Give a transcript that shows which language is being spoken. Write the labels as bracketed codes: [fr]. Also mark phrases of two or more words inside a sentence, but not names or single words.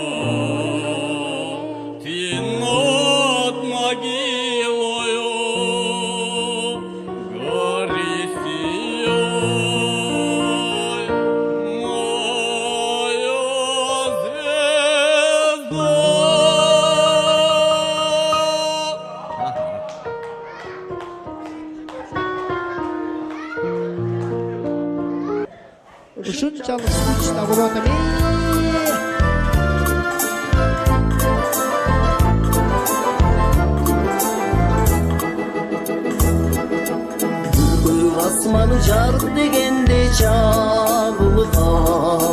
[ru] я, ты над могилою, гори, сияй, моя звезда. [ky] Ушунчалык скучно болуп атам. Asmanı жарык дегенде чагылган,